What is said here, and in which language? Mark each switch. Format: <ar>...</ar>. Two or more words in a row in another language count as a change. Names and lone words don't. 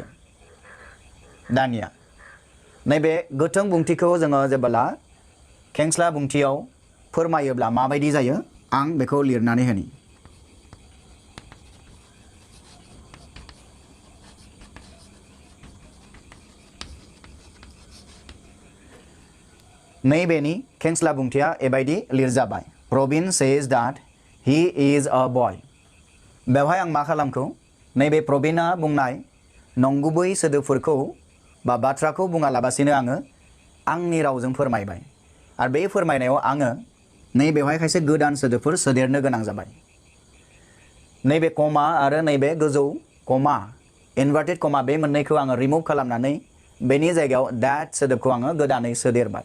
<brx>दानिया नैबे गोथों बुंथिखौ जोङो जेब्ला खेंस्ला बुंथियाव फोरमायोब्ला माबायदि जायो आं बेखौ लिरनानै होनि। नैबेनि खेंस्ला बुंथिया एबायदि लिरजाबाय, प्रवीण</brx> <en>says that he is a boy।</en> <brx>बेवहाय आं मा खालामखो, नैबे प्रवीणा बुंनाय नंगुबै सोदोबफोरखौ बा बाथ्राखौ बुङालाबासिनो आङो आंनि रावजों फोरमायबाय आरो बे फोरमायनायाव आङो नैबेवहाय खायसे गोदान सोदोबफोर सोदेरनो गोनां जाबाय। नैबे कमा आरो नैबे गोजौ कमा</brx> <en>inverted comma</en> <brx>बे मोननैखौ आङो रिमुभ खालामनानै बेनि जायगायाव that सोदोबखौ आङो गोदानै सोदेरबाय।</brx>